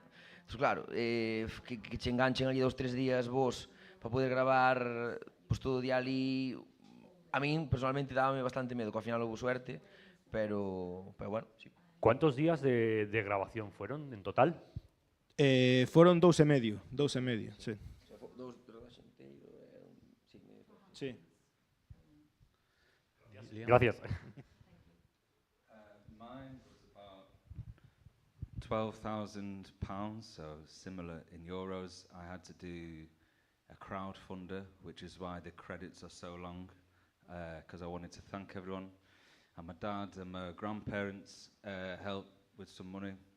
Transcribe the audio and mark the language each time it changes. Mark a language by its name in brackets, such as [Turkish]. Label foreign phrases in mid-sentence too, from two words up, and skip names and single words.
[Galician] Entón, claro, que che enganchen ali 2-3 días vos para poder gravar pues, todo o día ali, a min personalmente dábame bastante medo, que ao final houve suerte, pero bueno, sí. [Spanish] ¿Cuántos días de grabación fueron en total? [Galician] Foron 2 e medio, sí. Dous rodaxe inteiro e sí, Sí. Liam? [Spanish] Gracias. [English] Mine was about £12,000, so similar in euros. I had to do a crowdfunder, which is why the credits are so long, because I wanted to thank everyone. And my dad and my grandparents helped with some money.